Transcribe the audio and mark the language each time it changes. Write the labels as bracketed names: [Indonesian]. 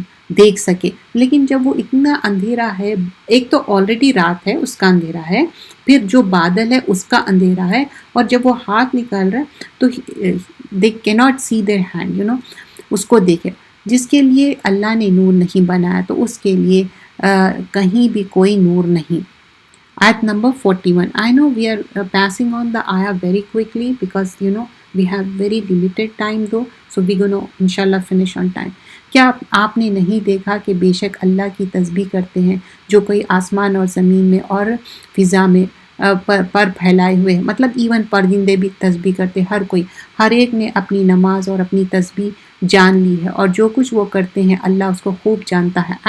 [Hindi] देख सके, लेकिन जब वो इतना अंधेरा है, एक तो ऑलरेडी रात है उसका अंधेरा है, फिर जो बादल है उसका अंधेरा है, और जब वो हाथ निकाल रहा है तो [English] they cannot see their hand, [Hindi] उसको देखे। जिसके लिए अल्लाह ने नूर नहीं बनाया तो उसके लिए कहीं भी कोई नूर नहीं। [English] Ayat number 41. I know we are passing on the ayah very quickly because we have very limited time though, so we're going to inshallah finish on time. [Hindi] क्या आपने नहीं देखा कि बेशक अल्लाह की तस्बीह करते हैं जो कोई आसमान और ज़मीन में और फ़िज़ा में पर फैलाए हुए हैं। मतलब इवन परिंदे भी तस्बीह करते, हर एक ने अपनी नमाज और अपनी तस्बीह जान ली है, और जो कुछ वो करते हैं अल्लाह उसको खूब जानता है।